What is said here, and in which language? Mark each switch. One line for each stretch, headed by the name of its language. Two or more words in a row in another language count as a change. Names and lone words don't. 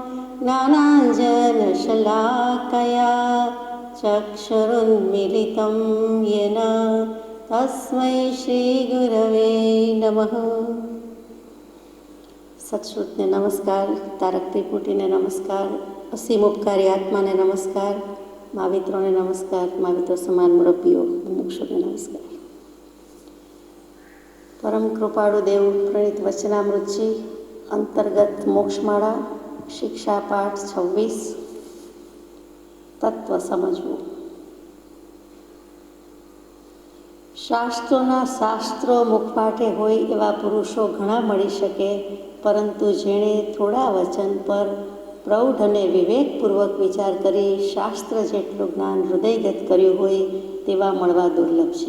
Sanskrit: ज्ञानाञ्जनशलाकया चक्षुरुन्मीलितं येन तस्मै श्रीगुरवे नमः।
Gujarati: સત્શ્રુતને નમસ્કાર, તારક ત્રિપુટીને નમસ્કાર, અસીમ ઉપકારી આત્માને નમસ્કાર, મહાવિત્રોને નમસ્કાર, મહાવિત્રો સમાન મુરબ્બીઓ મુક્ષોને નમસ્કાર। પરમ કૃપાળુ દેવ પ્રણીત વચનામૃતજી અંતર્ગત મોક્ષમાળા શિક્ષા પાઠ 26 તત્વ સમજવું। શાસ્ત્રો મુખપાઠે હોય એવા પુરુષો ઘણા મળી શકે, પરંતુ જેણે થોડા વચન પર પ્રૌઢ અને વિવેકપૂર્વક વિચાર કરી શાસ્ત્ર જેટલું જ્ઞાન હૃદયગત કર્યું હોય તેવા મળવા દુર્લભ છે।